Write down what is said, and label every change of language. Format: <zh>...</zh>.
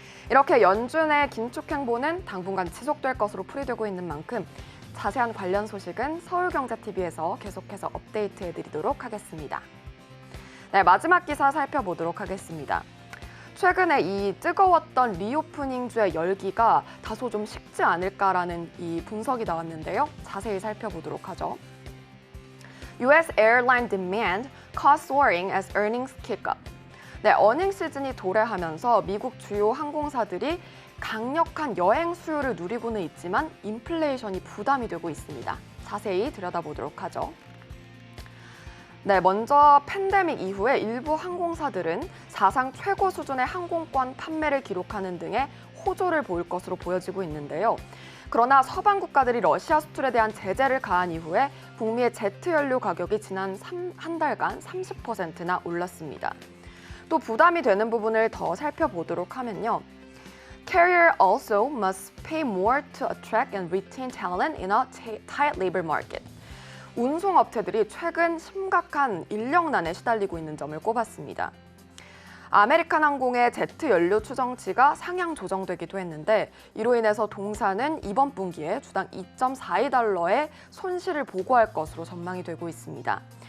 <ko>이렇게 연준의 긴축 행보는 당분간 지속될 것으로 풀이되고 있는 만큼 자세한 관련 소식은 서울경제TV에서 계속해서 업데이트해드리도록 하겠습니다. 네, 마지막 기사 살펴보도록 하겠습니다. 최근에 이 뜨거웠던 리오프닝주의 열기가 다소 좀 식지 않을까라는 이 분석이 나왔는데요. 자세히 살펴보도록 하죠.</ko> <en>US airline demand cost soaring as earnings kick up.</en> <ko>네, 어닝 시즌이 도래하면서 미국 주요 항공사들이 강력한 여행 수요를 누리고는 있지만 인플레이션이 부담이 되고 있습니다. 자세히 들여다보도록 하죠. 네, 먼저 팬데믹 이후에 일부 항공사들은 사상 최고 수준의 항공권 판매를 기록하는 등의 호조를 보일 것으로 보여지고 있는데요. 그러나 서방 국가들이 러시아 수출에 대한 제재를 가한 이후에 북미의 제트 연료 가격이 지난 한 달간 30%나 올랐습니다. 또 부담이 되는 부분을 더 살펴보도록 하면요.</ko> <en>Carrier also must pay more to attract and retain talent in a tight labor market.</en> <ko>운송업체들이 최근 심각한 인력난에 시달리고 있는 점을 꼽았습니다. 아메리칸 항공의 제트 연료 추정치가 상향 조정되기도 했는데 이로 인해서 동사는 이번 분기에 주당 2.42달러의 손실을 보고할 것으로 전망이 되고 있습니다.</ko>